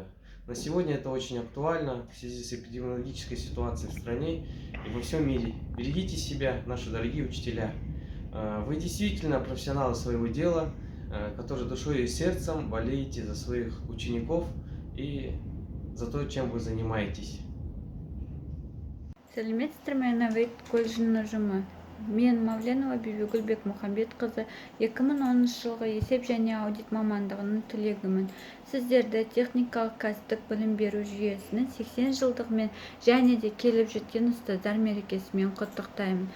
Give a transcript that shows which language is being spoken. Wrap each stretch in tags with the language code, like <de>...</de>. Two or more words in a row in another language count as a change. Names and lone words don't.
<ru>На сегодня это очень актуально в связи с эпидемиологической ситуацией в стране и во всем мире. Берегите себя, наши дорогие учителя. Вы действительно профессионалы своего дела, которые душой и сердцем болеете за своих учеников и за то, чем вы занимаетесь.</ru> <kk>Сәлеметсіздер ме, Innovative колледжінің ұжымы? Мен Мавленова Бибігүл Бекмұхамбетқызы 2010 жылғы есеп және аудит мамандығының түлегімін. Сіздерді техникалық кәсіптік білім беру жүйесінің 80 жылдығымен және де келіп жеткен ұстаздар мерекесімен құттықтаймын.</kk>